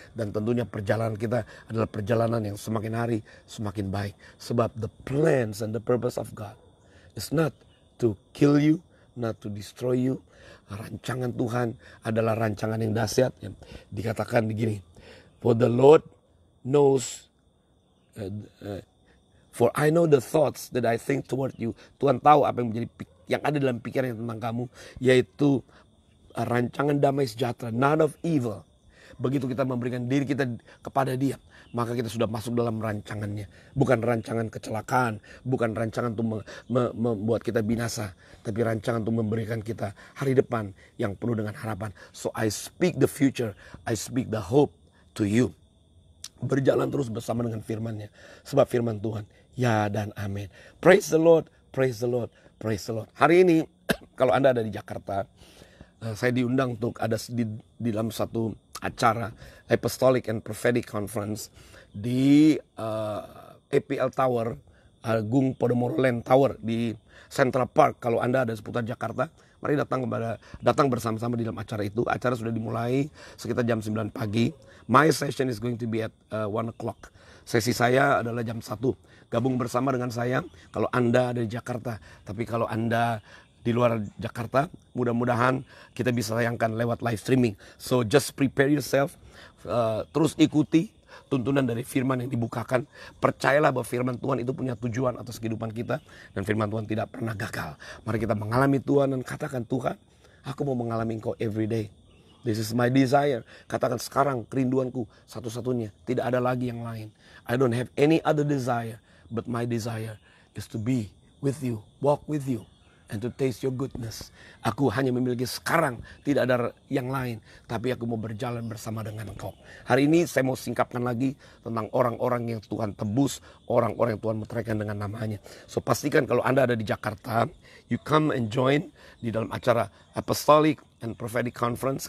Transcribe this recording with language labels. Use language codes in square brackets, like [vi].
[id] Dan tentunya perjalanan kita adalah perjalanan yang semakin hari semakin baik. [en] Sebab the plans and the purpose of God is not to kill you, not to destroy you. [id] Rancangan Tuhan adalah rancangan yang dahsyat. Dikatakan begini, [en] for the Lord knows, for I know the thoughts that I think toward you. [id] Tuhan tahu apa yang ada dalam pikiran tentang kamu, yaitu rancangan damai sejahtera, [en] not of evil. [id] Begitu kita memberikan diri kita kepada Dia, maka kita sudah masuk dalam rancangannya. Bukan rancangan kecelakaan, bukan rancangan untuk membuat kita binasa, tapi rancangan untuk memberikan kita hari depan yang penuh dengan harapan. [en] So I speak the future, I speak the hope to you. [id] Berjalan terus bersama dengan firman-Nya, sebab firman Tuhan ya dan amin. [en] Praise the Lord, praise the Lord, [id] praise the Lord. Hari ini kalau Anda ada di Jakarta, saya diundang untuk ada di dalam satu acara Apostolic and Prophetic Conference di APL Tower, Agung Podomoro Land Tower di Central Park. Kalau Anda ada seputar Jakarta, mari datang bersama-sama di dalam acara itu. Acara sudah dimulai sekitar jam 9 pagi. [en] My session is going to be at 1 o'clock. [id] Sesi saya adalah jam 1. Gabung bersama dengan saya kalau Anda ada di Jakarta. Tapi kalau Anda di luar Jakarta, mudah-mudahan kita bisa tayangkan lewat live streaming. [en] So just prepare yourself, [id] terus ikuti tuntunan dari firman yang dibukakan. Percayalah bahwa firman Tuhan itu punya tujuan atas kehidupan kita, dan firman Tuhan tidak pernah gagal. Mari kita mengalami Tuhan dan katakan, Tuhan, aku mau mengalami Engkau [en] every day. This is my desire. [id] Katakan sekarang kerinduanku satu-satunya, tidak ada lagi yang lain. [en] I don't have any other desire, but my desire is to be with you, walk with you, and to taste your goodness. [id] Aku hanya memiliki sekarang, tidak ada yang lain, tapi aku mau berjalan bersama dengan Engkau. Hari ini saya mau singkapkan lagi tentang orang-orang yang Tuhan tebus, orang-orang yang Tuhan meteraikan dengan namanya. So pastikan kalau Anda ada di Jakarta, [en] you come and join [id] di dalam acara Apostolic and Prophetic Conference.